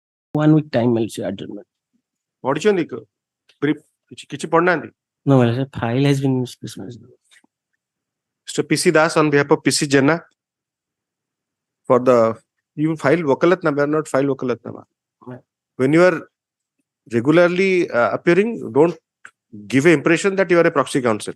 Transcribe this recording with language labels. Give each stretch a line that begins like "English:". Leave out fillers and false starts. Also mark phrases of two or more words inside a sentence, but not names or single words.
English: 1 week time adjournment.
Odia: ପଢିଛନ୍ତି କିଛି ପଢିନାହାନ୍ତି?
English: No, my lord, file has been dismissed. Mr. PC Das on behalf of PC Jena for the you file wakalatnama, not file wakalatnama. When you are regularly appearing, don't give an impression that you are a proxy counsel.